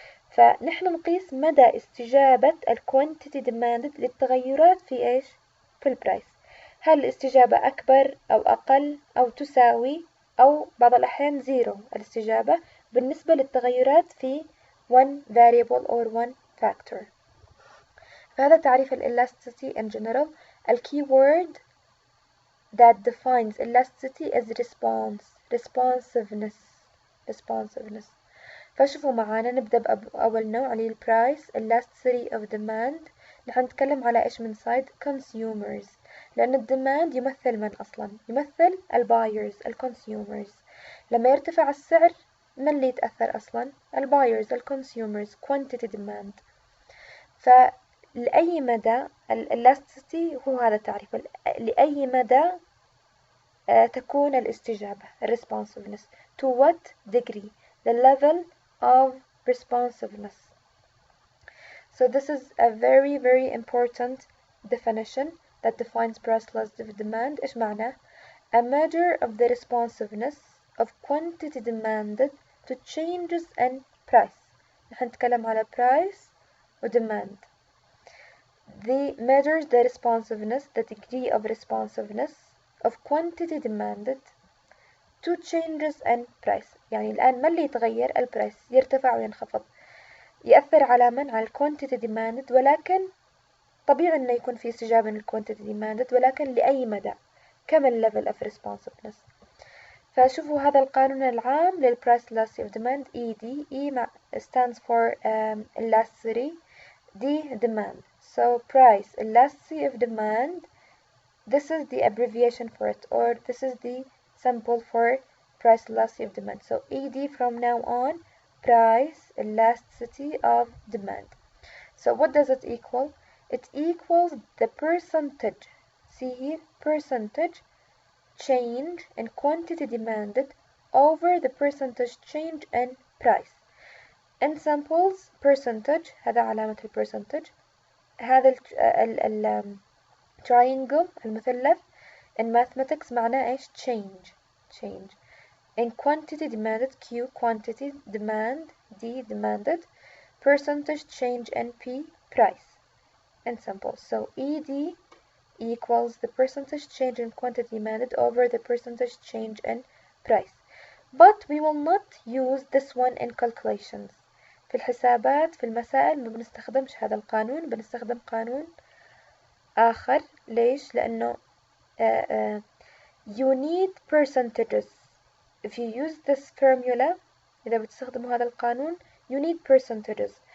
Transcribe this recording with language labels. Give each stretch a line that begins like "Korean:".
Arabic: فنحن نقيس مدى استجابة الquantity demanded للتغيرات في ايش؟ في البرايس. هل الاستجابة أكبر أو أقل أو تساوي أو بعض الأحيان زيرو الاستجابة بالنسبة للتغيرات في
English: one variable or one factor.
Arabic: فهذا تعريف
English: elasticity in general. ال keyword that defines elasticity is responsiveness.
Arabic: فشوفوا معانا نبدأ بأول نوع اللي هي price elasticity of demand. نحن نتكلم على إيش من side consumers، لأن الديماند يمثل من أصلا؟ يمثل البايرز الكونسيومرز. لما يرتفع السعر من اللي يتأثر أصلا؟ البايرز الكونسيومرز quantity demand. فلأي مدى elasticity هو هذا التعريف، لأي مدى تكون الاستجابة responsiveness
English: to what degree the level of responsiveness. So this is a very important definition that defines price elasticity of demand.
Arabic: إيش معناه؟
English: A measure of the responsiveness of quantity demanded to changes in price.
Arabic: نحن نتكلم على price و demand.
English: The measures the responsiveness, the degree of responsiveness of quantity demanded to changes in price.
Arabic: يعني الآن ما اللي يتغير؟ البرايس يرتفع وينخفض، يأثر على من؟ على quantity demanded، ولكن طبيعي إنه يكون في استجابة من quantity demanded، ولكن لأي مدى؟ كم ال level of responsiveness. فشوفوا هذا القانون العام للprice elasticity of demand.
English: ED stands for elasticity، D demand. So price elasticity of demand, this is the abbreviation for it, or this is the symbol for price elasticity of demand. So ED from now on, price elasticity of demand. So what does it equal? It equals the percentage, see here, percentage change in quantity demanded over the percentage change in price. In samples percentage،
Arabic: هذا علامة
English: الpercentage.
Arabic: هذا ال triangle المثلث
English: in mathematics
Arabic: معناه ايش؟ change.
English: In quantity demanded Q quantity, demand D demanded, percentage change in P price. In samples. So ED equals the percentage change in quantity demanded over the percentage change in price. But we will not use this one in calculations.
Arabic: في الحسابات في المسائل ما بنستخدمش هذا القانون، بنستخدم قانون آخر. ليش؟ لأنه
English: you need percentages. If you use this formula،
Arabic: إذا بتستخدموا هذا القانون
English: you need percentages.